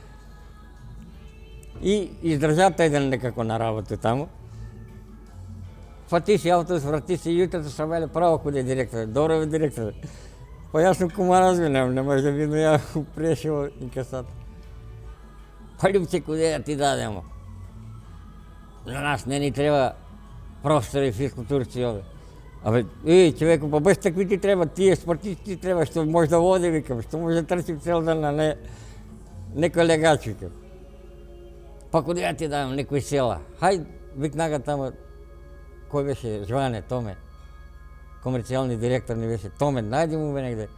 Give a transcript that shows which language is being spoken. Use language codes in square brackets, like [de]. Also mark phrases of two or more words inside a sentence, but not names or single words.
[mk] И издржа тај ден некако на работа таму. Фати си автобус, врати се јутрото сам веле право куде директор. Добро бе директор. Па јас сум Кумановски, не може да видно ја у Прешево инкасатор. Pa Ljubče, kude da ti dademo? Na nas ne ni treba profesori, fizkulturci ovde. Абе, човеко, па баш такви ти треба, тие спортисти ти треба, што може да води, викам, што може да трчи цел ден, а не некој легач, викам. Па куде ја ти давам, некој села. Хај, викнага тамо, кој беше, Жване, Томе, комерцијални директор ни беше, Томе, најди му бе негде.